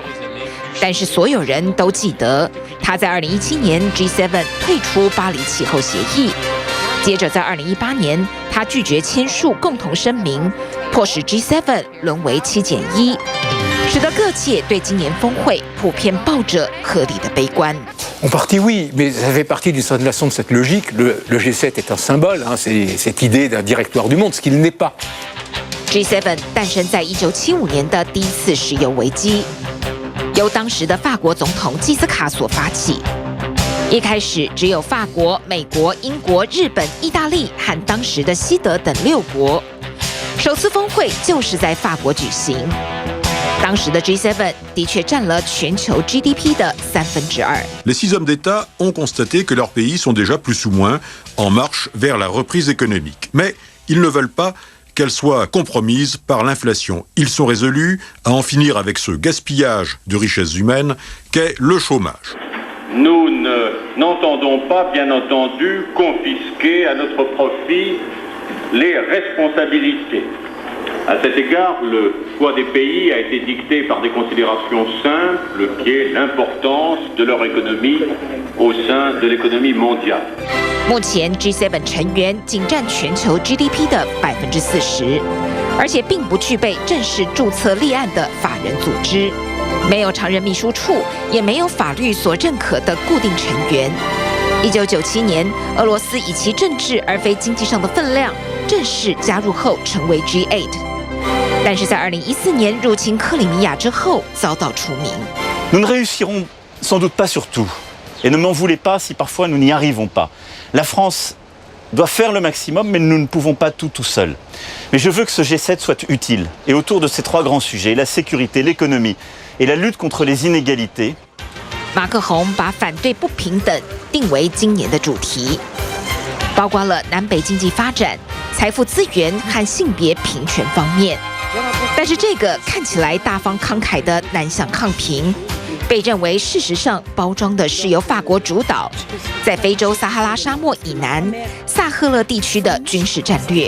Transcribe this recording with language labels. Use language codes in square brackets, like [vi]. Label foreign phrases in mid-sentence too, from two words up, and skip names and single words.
[zh] 但是所有人都记得，他在2017年 G7 退出巴黎气候协议，接着在2018年，他拒绝签署共同声明，迫使 G7 沦为7+1，使得各界对今年峰会普遍抱着合理的悲观。 [fr] En partie oui, mais ça fait partie d'une certaine façon de cette logique. Le G7 est un symbole, c'est cette idée d'un directoire du monde, ce qu'il n'est pas. [zh] G7 诞生在1975年的第一次石油危机，由当时的法国总统基斯卡所发起。一开始只有法国、美国、英国、日本、意大利和当时的西德等6国。首次峰会就是在法国举行。当时的 G7 的确占了全球 GDP 的2/3。 [fr] Les 6 hommes d'État ont constaté que leurs pays sont déjà plus ou moins en marche vers la reprise économique. Mais ils ne veulent pas qu'elle soit compromise par l'inflation. Ils sont résolus à en finir avec ce gaspillage de richesses humaines qu'est le chômage. Nous n'entendons pas, bien entendu, confisquer à notre profit les responsabilités. À cet égard, le choix des pays a été dicté par des considérations simples, qui est l'importance de leur économie au sein de l'économie mondiale. [zh] 目前 G7 成员仅占全球 GDP 的40%，而且并不具备正式注册立案的法人组织，没有常任秘书处，也没有法律所认可的固定成员。1997年，俄罗斯以其政治而非经济上的分量正式加入后成为 G8。但是在2014年入侵克里米亚之后遭到除名。 [fr] Nous ne réussirons sans doute pas sur tout, et ne m'en voulez pas si parfois nous n'y arrivons pas. La France doit faire le maximum, mais nous ne pouvons pas tout seuls. Mais je veux que ce G7 soit utile, et autour de ces 3 grands sujets, la sécurité, l'économie et la lutte contre les inégalités. [zh] 马克宏把反对不平等定为今年的主题，包括了南北经济发展、财富资源和性别平权方面。但是这个看起来大方慷慨的南向抗评，被认为事实上包装的是由法国主导，在非洲撒哈拉沙漠以南萨赫勒地区的军事战略。